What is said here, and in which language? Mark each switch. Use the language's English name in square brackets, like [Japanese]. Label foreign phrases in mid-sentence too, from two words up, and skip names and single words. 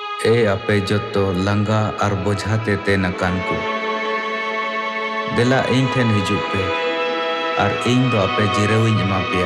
[Santali] ape joto langa ar bojhate ten akanku. Dela ᱤᱧ ᱴᱷᱮᱱ ᱦᱤᱡᱩᱜ ᱯᱮ ᱟᱨ ᱤᱧ ᱫᱚ ᱟᱯᱮ ᱡᱤᱨᱟᱹᱣᱤᱧ ᱮᱢᱟ ᱯᱮᱭᱟ.